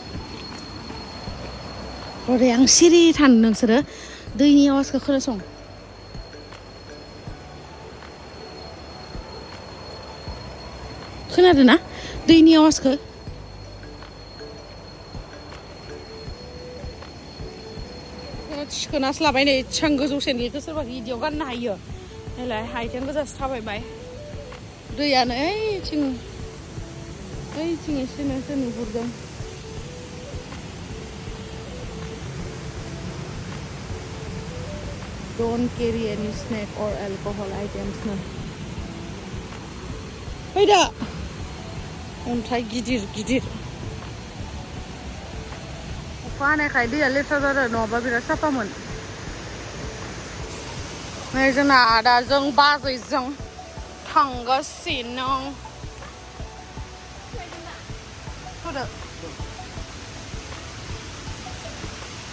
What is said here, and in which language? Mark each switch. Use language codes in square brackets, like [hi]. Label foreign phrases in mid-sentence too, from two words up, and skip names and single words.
[brx] ओरै आं सिरि थानो नोंसोरो दैनि आवाजखौ खोनासं खोनादों ना दैनि आवाजखौ थिखोनासो लाबाय नै एसेबां गोजौ सेन्देलखौ सोरबा गिदियाव गाननो हायो नायलाय आथिं गोजासो थाबायबाय दैयानो ओइथिं एसे नोंसोर नुहुरदों [en] Don't carry any snack or alcohol items no [brx] फैदो अन्थाइ गिदिर अखा हानायखाय दैया लेथ्रा जादों नङाबा बिराद साफामोन नै जोंना आदाजों बाजैजों थांगासिनो होदो